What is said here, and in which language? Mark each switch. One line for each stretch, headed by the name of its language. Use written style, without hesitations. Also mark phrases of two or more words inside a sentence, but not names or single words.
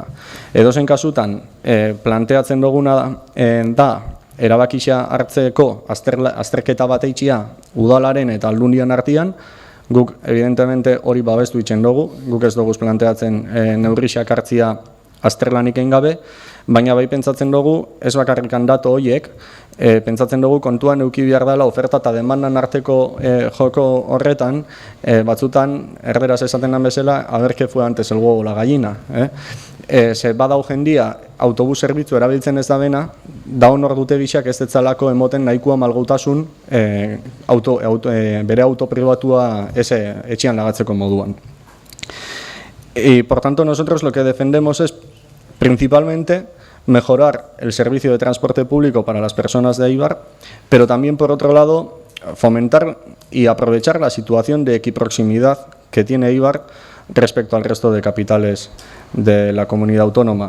Basque: Edozein kasutan, planteatzen duguna da, erabakisa hartzeko azterketa bat eitxia udalaren eta aldundian artean, guk evidentemente hori babestu itzen dugu, guk ez dugu planteatzen neurriak hartzia azterlanik egin gabe, baina bai pentsatzen dugu, ez bakarrikan datu horiek, pentsatzen dugu kontuan eduki behar dela oferta eta demandan arteko joko horretan, batzutan, erderaz esaten den bezala,
Spanish: a ver qué fue antes el huevo o la gallina.
Basque: Ze badau jendia autobus zerbitzu erabiltzen ez da bena, da honor dute gixak ez etzalako emoten nahikoa malgautasun bere auto pribatua etxean lagatzeko moduan.
Spanish: Y por tanto nosotros lo que defendemos es principalmente mejorar el servicio de transporte público para las personas de Eibar, pero también por otro lado fomentar y aprovechar la situación de equiproximidad que tiene Eibar respecto al resto de capitales de la comunidad autónoma.